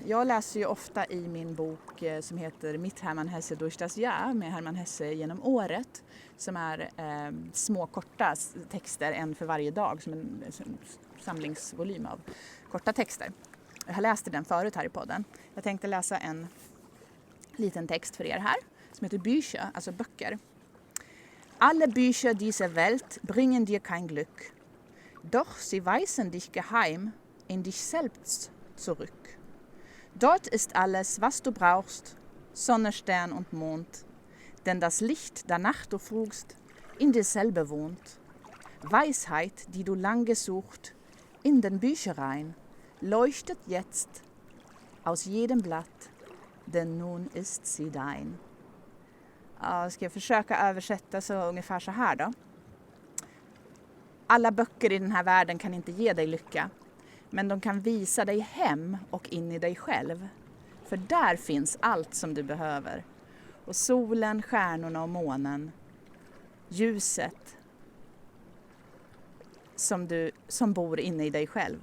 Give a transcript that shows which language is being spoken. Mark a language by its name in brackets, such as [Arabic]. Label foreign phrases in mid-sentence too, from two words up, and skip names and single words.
[Swedish] Jag läser ju ofta i min bok som heter Mitt Hermann Hesse durch das Jahr med Hermann Hesse genom året. Som är små korta texter, en för varje dag, som en samlingsvolym av korta texter. Jag har läst den förut här i podden. Jag tänkte läsa en liten text för er här som heter Bücher, alltså böcker. [German] Alle Bücher dieser Welt bringen dir kein Glück. Doch sie weisen dich geheim in dich selbst zurück. Dort ist alles, was du brauchst, Sonne, Stern und Mond. Denn das Licht, danach du frugst, in dir selber wohnt. Weisheit, die du lang gesucht, in den Büchereien, leuchtet jetzt aus jedem Blatt, denn nun ist sie dein. [Swedish] Ja, ska jag försöka översätta så ungefär så här då. Alla böcker i den här världen kan inte ge dig lycka, men de kan visa dig hem och in i dig själv. För där finns allt som du behöver. Och solen, stjärnorna och månen, ljuset som bor inne i dig själv.